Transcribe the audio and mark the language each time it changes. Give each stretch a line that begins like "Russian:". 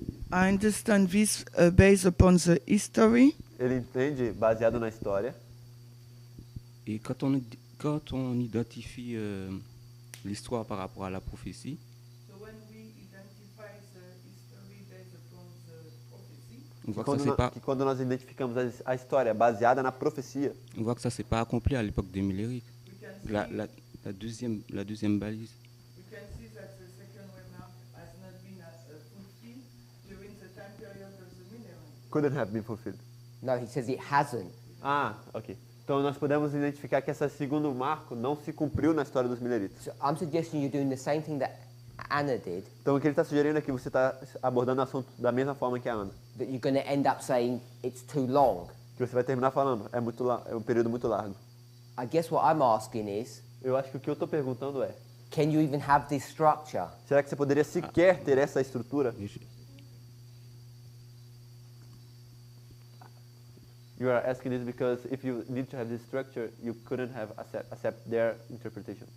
English: I understand this based upon the history.
Portuguese: Ele entende baseado na história.
French: Et quand on identifie l'histoire par rapport à la prophétie,
English: So when we identify the history based upon the prophecy,
French: on voit que ça s'est pas,
Portuguese: Quando nós identificamos a história baseada na profecia,
French: on voit que ça s'est pas accompli à l'époque des Millerites.
English: we can see,
French: La deuxième balise.
English: we can see that the second remark has not been fulfilled during the time period of the Millerite. couldn't have been fulfilled. No, he says it hasn't. Ah, ok.
Portuguese: Então nós podemos identificar que esse segundo marco não se cumpriu na história dos mileritas.
English: So I'm suggesting you're doing the same thing that Anna did,
Portuguese: Então o que ele está sugerindo é que você está abordando o assunto da mesma forma que a Ana.
English: that you're going to end up saying it's too long.
Portuguese: Que você vai terminar falando, é um período muito largo.
English: I guess what I'm asking is,
Portuguese: Eu acho que o que eu estou perguntando é,
English: can you even have this structure?
Portuguese: será que você poderia sequer ter essa estrutura?
English: You are asking this because if you need to have this structure, you couldn't have accept their interpretation.